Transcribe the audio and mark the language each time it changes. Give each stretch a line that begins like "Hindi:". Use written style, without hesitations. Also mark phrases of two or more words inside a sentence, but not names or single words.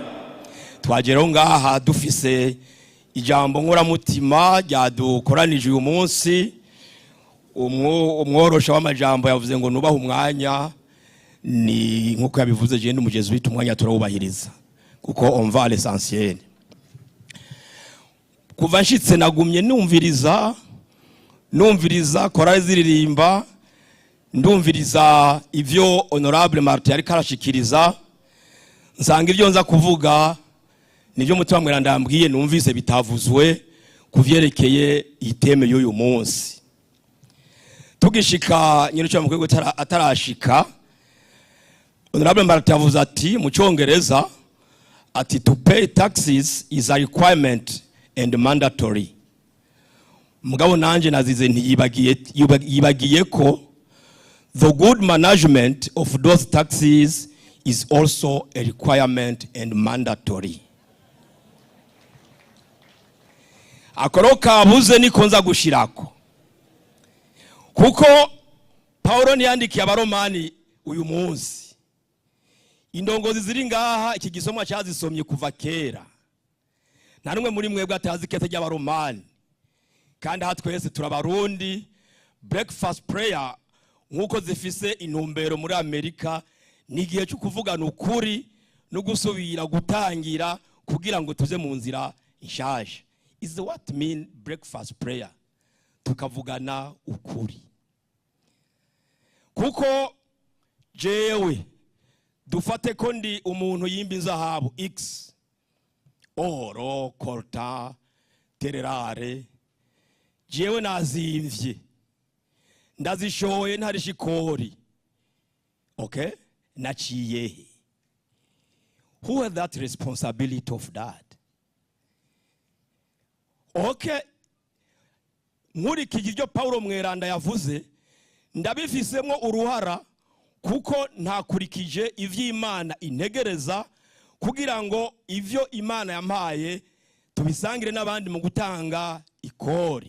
Rundi: Twageraho ngaha dufise ijambo nkoramutima ryadukoranije uyu munsi. Umworosha w'amajambo yavuze ngo nubaha umwanya, ni nkuko yabivuze je ndi umugezi wita umwanya turawubahiriza kuko
French: on va l'essentiel.
Rundi: Kuva nshitse nagumye numviriza korali ziririmba, ndumviriza ivyo honorable Martin yari karashikiriza, nsanga ivyo nza kuvuga nivyo mutima mweranda yambwiye numvise bitavuzwe kuvyerekeye iteme y'uyu munsi. Tugishika nyine cyo mukwigo atarashika, honorable Martin yavuze ati mu cyongereza ati
English: to pay taxes is a requirement and mandatory.
Rundi: Mugabo nanje nazize ntiyibagiye ko
English: the good management of those taxes is also a requirement and mandatory.
Rundi: Akoro kabuze niko nza gushirako, kuko Paulo niyandikiye abaromani uyu munsi. Indongozi ziri ngaha iki gisomwa cyazisomye kuva kera. Nta numwe muri mwebwe atazi kete ry'abaromani, kandi aha twese turabarundi.
English: Breakfast prayer
Rundi: nkuko zifise intumbero muri Amerika ni igihe cyo kuvugana ukuri no gusubira gutangira kugira ngo tuze mu nzira inshaje.
English: Is what mean breakfast prayer,
Rundi: tukavugana ukuri. Kuko jewe dufate ko ndi umuntu yimba inzahabu X, oro, coltan, tererare, jewe nazimvye ndazishoye ntari shikori, okay, naciye.
English: Who has that responsibility of that?
Rundi: Okay, muri kijyo Paulo mweranda yavuze ndabifisemo uruhara, kuko ntakurikije ivy'Imana integereza kugira ngo ivyo Imana yampaye tubisangire n'abandi mu gutanga ikori.